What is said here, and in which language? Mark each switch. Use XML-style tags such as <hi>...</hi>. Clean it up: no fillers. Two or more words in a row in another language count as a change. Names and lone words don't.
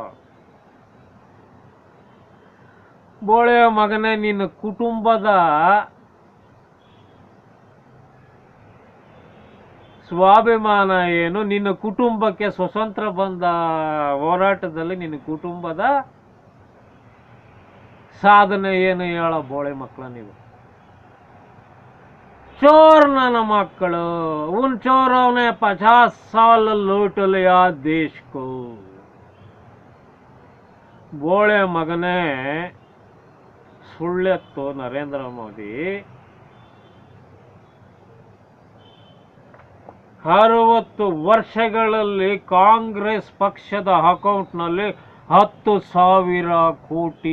<kn>ಬೋಳೆ ಮಗನೇ, ನಿನ್ನ ಕುಟುಂಬದ ಸ್ವಾಭಿಮಾನ ಏನು? ನಿನ್ನ ಕುಟುಂಬಕ್ಕೆ ಸ್ವತಂತ್ರ ಬಂದ ಹೋರಾಟದಲ್ಲಿ ನಿನ್ನ ಕುಟುಂಬದ ಸಾಧನೆ ಏನು ಹೇಳೋ ಬೋಳೆ ಮಕ್ಕಳ ನೀವು? चोर ನನ್ನ ಮಕ್ಕಳು.</kn> <hi>उन चोरों ने 50 साल लूट लिया देश को.</hi> <kn>ಬೋಳೆ ಮಗನೇ, ಸುಳ್ಳೆತ್ತು ನರೇಂದ್ರ ಮೋದಿ. 60 ವರ್ಷಗಳಲ್ಲಿ ಕಾಂಗ್ರೆಸ್ ಪಕ್ಷದ ಅಕೌಂಟ್ನಲ್ಲಿ 10,000 ಕೋಟಿ.</kn>